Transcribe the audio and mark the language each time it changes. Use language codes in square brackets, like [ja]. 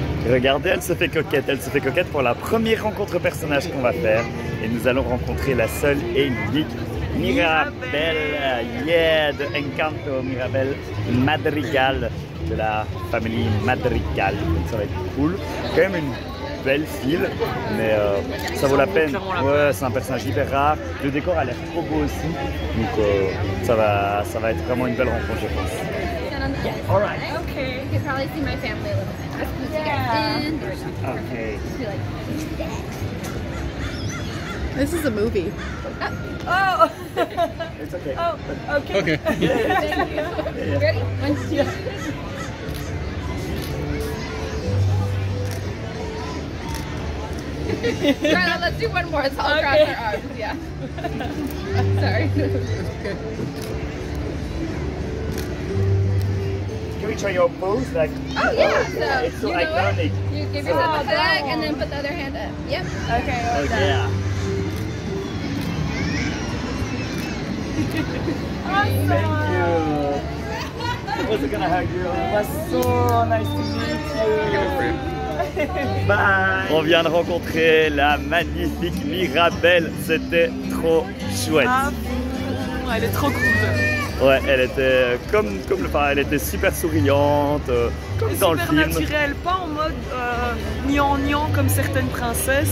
[fr] Regardez, elle se fait coquette pour la première rencontre personnage qu'on va faire et nous allons rencontrer la seule et unique Mirabel, yeah, de Encanto, Mirabel Madrigal, de la famille Madrigal, donc ça va être cool. Quand même une belle file, mais ça vaut la peine. Ouais, c'est un personnage hyper rare. Le décor a l'air trop beau aussi, donc ça va être vraiment une belle rencontre, je pense. [en] Yes. All right. Okay. You can probably see my family a little bit. Let's put you guys in. Okay. This is a movie. Oh. It's okay. Oh. Okay. Okay. Thank you. Ready? 1, 2. Carla, let's do one more. So I'll cross our arms. Yeah. Sorry. Can we try your pose? Like, Oh yeah. it's so you know iconic. what? You give yourself a hug and then put the other hand up. Yep. Okay. Oh yeah. Awesome. Thank you. I was gonna hug you. It was so nice to meet you. Bye. [fr] On vient de rencontrer la magnifique Mirabel. C'était trop chouette. Ah, elle est trop cool. Ouais, elle était elle était super souriante, comme dans le film. Super naturelle, pas en mode niant comme certaines princesses.